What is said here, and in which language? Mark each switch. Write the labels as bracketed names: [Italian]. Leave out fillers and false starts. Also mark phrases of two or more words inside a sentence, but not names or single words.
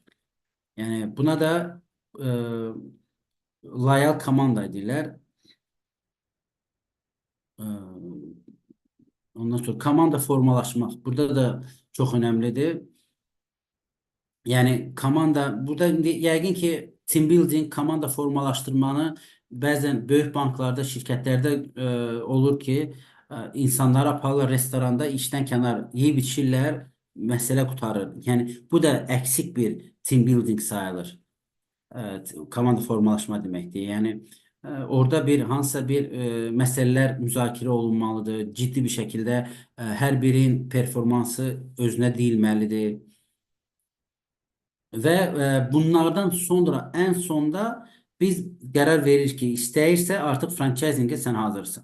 [Azerbaijani] Yəni buna da loyal komanda deyirlər. Ondan sonra komanda formalaşmaq. Burada da çox önəmlidir. Yəni komanda, burada yəqin ki, [English] team building, [Azerbaijani] komanda formalaşdırmanı bəzən böyük banklarda, şirkətlərdə olur ki, insanlar aparırlar restoranda, işdən kənar yeyib içirlər, məsələ qutarır. Yəni bu da əksik bir [English] team building [Azerbaijani] sayılır. Komanda formalaşma deməkdir. Yəni orada hansısa bir məsələlər müzakirə olunmalıdır. Ciddi bir şəkildə hər birinin performansı özünə deyilməlidir. Və bunlardan sonra, ən sonda biz qərar veririk ki, istəyirsə artıq franchisingə sən hazırsan.